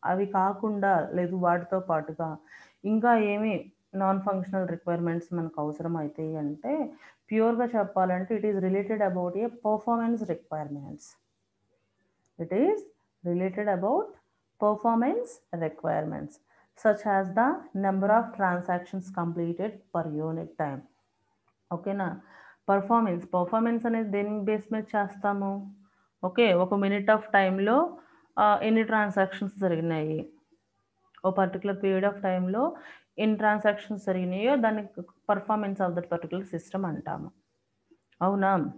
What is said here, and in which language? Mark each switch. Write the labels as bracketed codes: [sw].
[te] అవి కాకుండా లేదు వాటితో పాటుగా ఇంకా ఏమి నాన్ ఫంక్షనల్ రిక్వైర్మెంట్స్ మనకు అవసరం అవుతాయి అంటే, ప్యూర్గా చెప్పాలంటే [en] It is related about a performance requirements. It is related about performance requirements such as the number of transactions completed per unit time. [te] ఓకేనా, పర్ఫార్మెన్స్ అనేది దేని బేస్ మీద చేస్తాము? ఓకే, ఒక మినిట్ ఆఫ్ టైంలో ఎన్ని ట్రాన్సాక్షన్స్ జరిగినాయి, ఓ పర్టికులర్ పీరియడ్ ఆఫ్ టైంలో ఎన్ని ట్రాన్సాక్షన్స్ జరిగినాయో దాన్ని [en] performance of that particular system [te] అంటాము. అవునా?